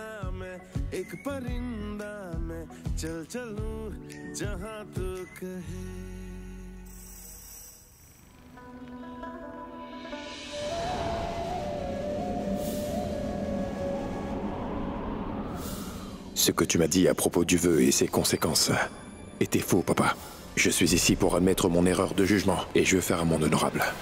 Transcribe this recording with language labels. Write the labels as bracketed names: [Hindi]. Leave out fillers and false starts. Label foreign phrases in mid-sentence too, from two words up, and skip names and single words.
[Hindi] मैं एक परिंदा मैं चल चलूं जहां तू कहे [French] Ce que tu m'as dit à propos du vœu et ses conséquences était faux, papa. Je suis ici pour admettre mon erreur de jugement et je veux faire un monde honorable.